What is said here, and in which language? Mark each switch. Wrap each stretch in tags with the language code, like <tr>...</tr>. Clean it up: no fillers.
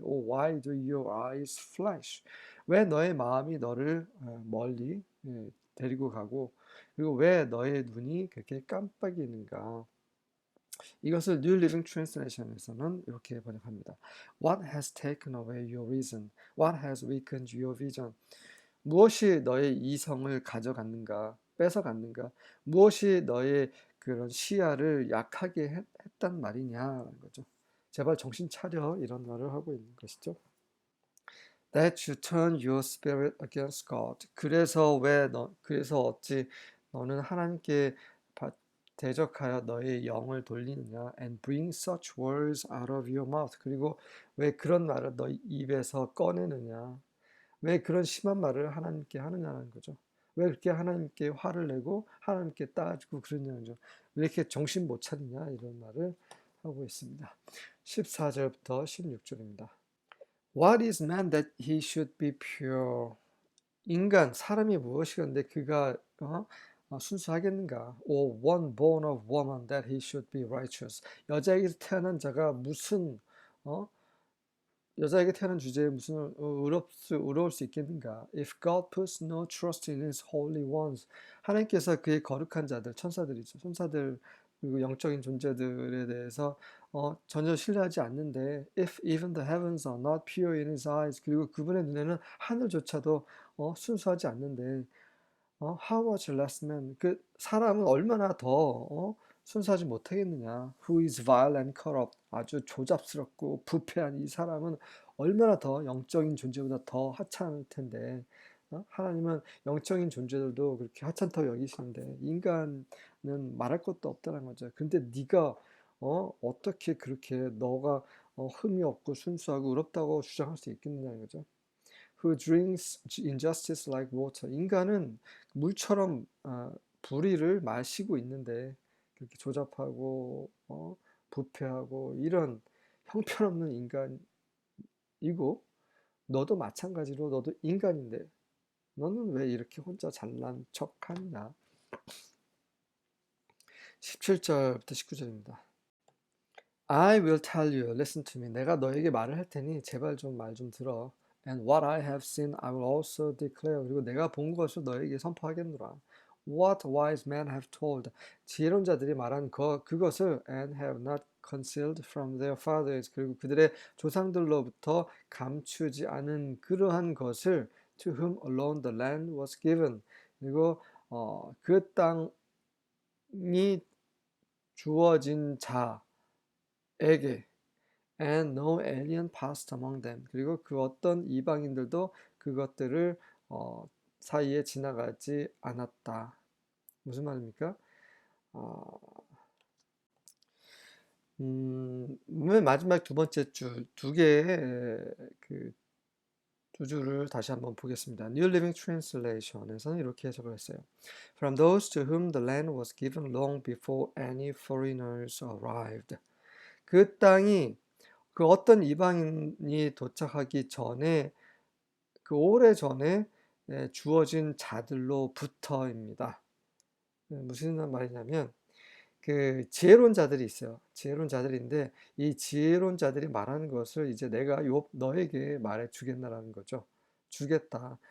<en>Or why do your eyes flash?</en> <ko>왜 너의 마음이 너를 멀리 데리고 가고 그리고 왜 너의 눈이 그렇게 깜빡이는가? 이것을 New Living Translation에서는 이렇게 번역합니다.</ko> <en>What has taken away your reason? What has weakened your vision?</en> <ko>무엇이 너의 이성을 가져갔는가, 뺏어갔는가? 무엇이 너의 그런 시야를 약하게 했단 말이냐라는 거죠. 제발 정신 차려 이런 말을 하고 있는 것이죠.</ko> <en>That you turn your spirit against God.</en> <ko>그래서 어찌 너는 하나님께 대적하여 너의 영을 돌리느냐?</ko> <en>And bring such words out of your mouth.</en> <ko>그리고 왜 그런 말을 너 입에서 꺼내느냐? 왜 그런 심한 말을 하나님께 하느냐는 거죠. 왜 그렇게 하나님께 화를 내고 하나님께 따지고 그러냐는 거죠. 왜 이렇게 정신 못 차리냐 이런 말을 하고 있습니다. 14절부터 16절입니다.</ko> <en>What is man that he should be pure?</en> <ko>인간, 사람이 무엇이건데 그가 순수하겠는가?</ko> <en>Or one born of woman that he should be righteous?</en> <ko>여자에게서 태어난 자가 무슨 어? 여자에게 태어난 주제에 무슨 의로울 수 있겠는가?</ko> <en>If God puts no trust in his holy ones,</en> <ko>하나님께서 그의 거룩한 자들, 천사들이죠. 천사들 그리고 영적인 존재들에 대해서 전혀 신뢰하지 않는데,</ko> <en>if even the heavens are not pure in his eyes,</en> <ko>그리고 그분의 눈에는 하늘조차도 순수하지 않는데,</ko> <en>how much less man,</en> <ko>그 사람은 얼마나 더 순수하지 못하겠느냐.</ko> <en>Who is vile and corrupt,</en> <ko>아주 조잡스럽고 부패한 이 사람은 얼마나 더 영적인 존재보다 더 하찮을 텐데 하나님은 영적인 존재들도 그렇게 하찮다고 여기시는데 인간은 말할 것도 없다는 거죠. 근데 네가 어떻게 그렇게 너가 흠이 없고 순수하고 의롭다고 주장할 수 있겠느냐는 거죠.</ko> <en>Who drinks injustice like water.</en> <ko>인간은 물처럼 불의를 마시고 있는데 그렇게 조잡하고 부패하고 이런 형편없는 인간이고 너도 마찬가지로 너도 인간인데 너는 왜 이렇게 혼자 잘난 척하냐? 17절부터 19절입니다.</ko> <en>I will tell you, listen to me.</en> <ko>내가 너에게 말을 할 테니 제발 좀 말 좀 들어.</ko> <en>And what I have seen, I will also declare.</en> <ko>그리고 내가 본 것을 너에게 선포하겠노라.</ko> <en>What wise men have told.</en> <ko>지혜로운 자들이 말한 그것을</ko> <en>and have not concealed from their fathers.</en> <ko>그리고 그들의 조상들로부터 감추지 않은 그러한 것을</ko> <en>to whom alone the land was given.</en> <ko>그리고 그 땅이 주어진 자에게</ko> <en>and no alien passed among them.</en> <ko>그리고 그 어떤 이방인들도 그것들을 사이에 지나가지 않았다. 무슨 말입니까? 맨 마지막 두 번째 두 개의 두 줄을 다시 한번 보겠습니다. New Living Translation에서는 이렇게 해석을 했어요.</ko> <en>From those to whom the land was given long before any foreigners arrived.</en> <ko>그 땅이 그 어떤 이방인이 도착하기 전에 그 오래 전에 주어진 자들로부터입니다. 무슨 말이냐면 그 지혜로운 자들이 있어요. 지혜로운 자들인데 이 지혜로운 자들이 말하는 것을 이제 내가 너에게 말해 주겠나라는 거죠. 주겠다.</ko>